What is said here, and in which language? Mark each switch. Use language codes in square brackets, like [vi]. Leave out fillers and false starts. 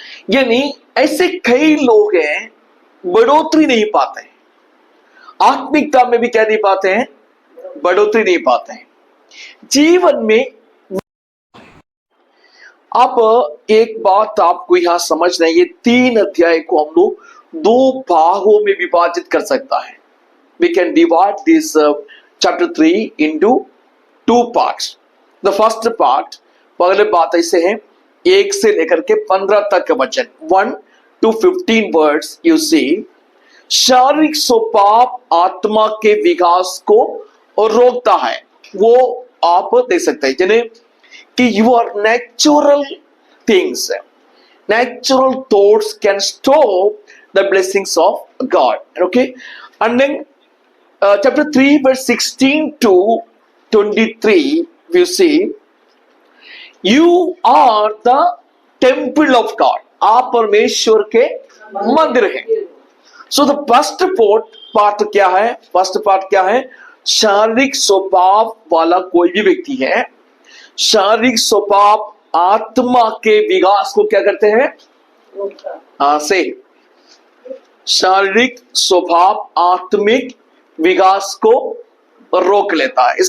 [hi] यानी ऐसे कई लोग हैं बढ़ोतरी नहीं पाते हैं, आत्मिकता में भी क्या नहीं पाते हैं, बढ़ोतरी नहीं पाते हैं जीवन में। अब एक बात आपको यहां समझना है, ये 3 अध्याय को हम लोग 2 भागों में विभाजित कर सकता है। [en] We can divide this chapter 3 into 2 parts. The first part, [hi] पहले बात ऐसे है, 1 से लेकर के 15 तक का वचन, [en] 1 to 15 words you see, [hi] शारीरिक स्वभाव आत्मा के विकास को रोकता है। वो आप देख सकते हैं, जिन्हें कि [en] your natural things, natural thoughts can stop the blessings of God. Okay, and then chapter 3 verse 16 to 23 you see, you are the temple of God. [hi] आप परमेश्वर के मंदिर हैं। [en] So the first part [hi] क्या है? फर्स्ट पार्ट क्या है? शारीरिक स्वभाव वाला कोई भी व्यक्ति है, शारीरिक स्वभाव आत्मा के विकास को क्या करते हैं? से शारीरिक स्वभाव आत्मिक विकास को रोक लेता है।